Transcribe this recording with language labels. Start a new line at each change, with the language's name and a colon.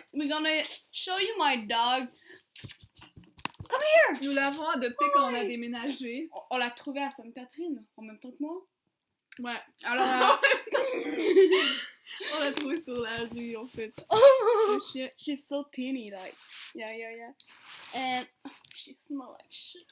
English: We're gonna show you my dog. Come here!
French: Nous l'avons adopté quand on a déménagé. On l'a trouvé à Sainte-Catherine en même temps que moi. Ouais. Alors, On l'a trouvé sur la rue, en fait. oh, Le chien.
English: she's so teeny, like, yeah. And she smells like shit.